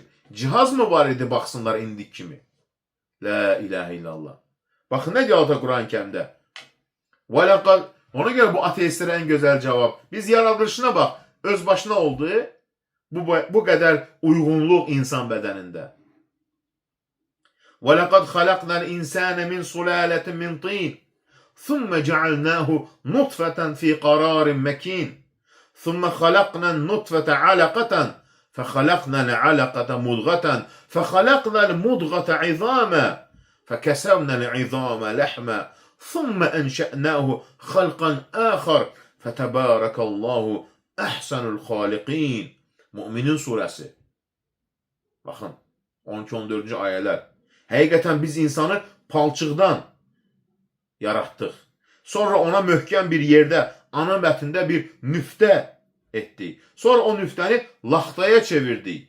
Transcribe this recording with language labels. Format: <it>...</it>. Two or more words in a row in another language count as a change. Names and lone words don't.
<az>Cihaz mı var idi baxsınlar indik kimi?</az> <ar>لا إله إلا الله.</ar> <az>Baxın nə deyir Quran-ı Kərimdə? Ona görə bu ateistlərə ən gözəl cavab. Biz yaradılışına bax. Öz başına oldu. Bu qədər uyğunluq insan bədənində.</az> <ar>وَلَقَدْ خَلَقْنَا الْإِنْسَانَ مِنْ سُلَالَةٍ مِنْ طِينٍ ثُمَّ جَعَلْنَاهُ نُطْفَةً فِي قَرَارٍ مَكِينٍ ثُمَّ خَلَقْنَا النُّطْفَةَ عَلَقَةً فَخَلَقْنَا الْعَلَقَةَ مُضْغَةً فَخَلَقْنَا الْمُضْغَةَ عِظَامًا فَكَسَوْنَا الْعِظَامَ لَحْمًا ثُمَّ أَنْشَأْنَاهُ خَلْقًا آخَرَ فَتَبَارَكَ اللّٰهُ أَحْسَنُ الْخَالِقِينَ.</ar> <az>Müminin surəsi. Baxın, 12-14-cü ayələr. Həqiqətən biz insanı palçıqdan yaratdıq. Sonra ona möhkəm bir yerdə, ana bətində bir nüftə etdik. Sonra o nüftəni laxtaya çevirdik.</az>